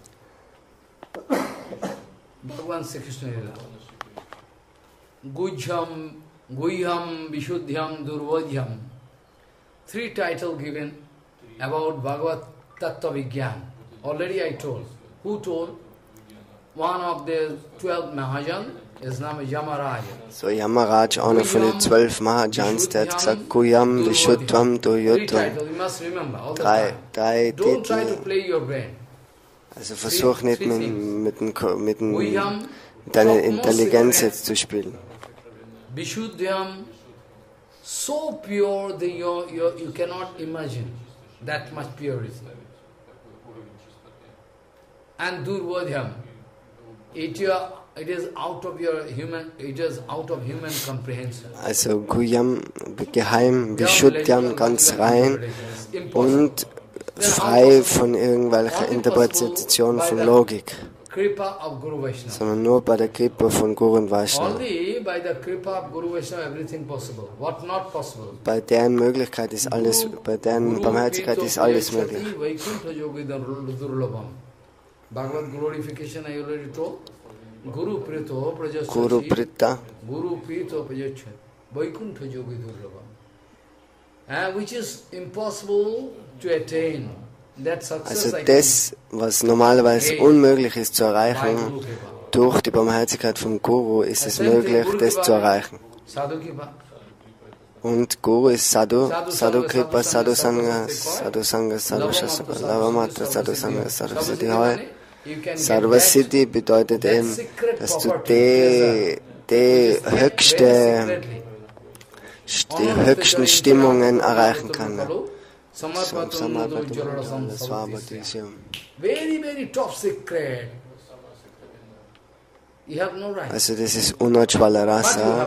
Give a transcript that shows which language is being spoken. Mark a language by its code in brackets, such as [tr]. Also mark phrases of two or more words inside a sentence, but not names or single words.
[sa] Guhyam, Vishuddhyam, Durvodhyam. [en] 3 titles given about Bhagavat Tattva Vigyan. Already I told. Who told? One of the 12 Mahajans, his name is Yamaraja. So Yamaraj, [de] einer von den 12 Mahajans, der hat gesagt, [sa] Guhyam, Vishuddham, Durvodhyam. [de] 3 Titel. Also versuch nicht mit deiner Intelligenz jetzt zu spielen. [sa] Vishuddhyam, [en] so pure that you cannot imagine that much purity. And Durvodhyam, it is out of human comprehension. [de] Also Guhyam, geheim, Vishuddhyam, ganz rein und frei von irgendwelcher Interpretation von Logik. Sondern nur bei der Kripa von Guru und Vaishnava. Bei deren Möglichkeit ist alles, bei deren Barmherzigkeit ist alles möglich. [sa] Guru Prita. [en] Which is impossible to attain. [de] Also das, was normalerweise unmöglich ist zu erreichen, durch die Barmherzigkeit vom Guru ist es möglich, das zu erreichen. Und Guru ist [sa] Sadhu, Sadhu Kripa, Sadhu Sanga, Sadhu Sanga, Sadhu Shastra, Lavamatra, Sadhu Sanga, Sadhu Siddhi. Sarva Siddhi [de] bedeutet eben, dass du die höchsten Stimmungen erreichen kannst. Das war aber diese. Also das ist [sa] Unajvala Rasa.